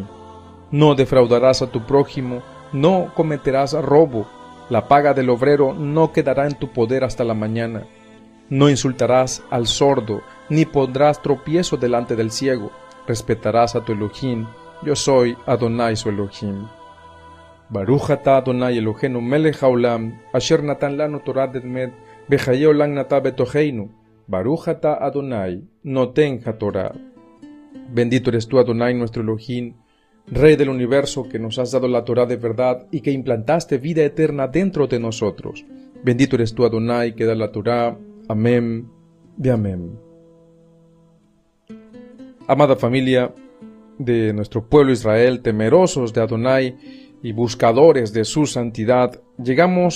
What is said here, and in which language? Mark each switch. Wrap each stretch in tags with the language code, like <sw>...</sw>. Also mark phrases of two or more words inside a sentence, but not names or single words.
<es>No defraudarás a tu prójimo, no cometerás robo. La paga del obrero no quedará en tu poder hasta la mañana. No insultarás al sordo, ni pondrás tropiezo delante del ciego. Respetarás a tu Elohim. Yo soy Adonai, su Elohim.</es> <he>ברוך אתה אדוני אלוהינו מלך העולם אשר נתן לנו תורת אמת וחיי עולם נטע בתוכנו. ברוך אתה אדוני נותן התורה.</he> <es>Bendito eres tú, Adonai, nuestro Elohim, Rey del universo, que nos has dado la Torá de verdad y que implantaste vida eterna dentro de nosotros. Bendito eres tú, Adonai, que da la Torá. Amén Amén. Amada familia de nuestro pueblo Israel, temerosos de Adonai y buscadores de su santidad, llegamos</es>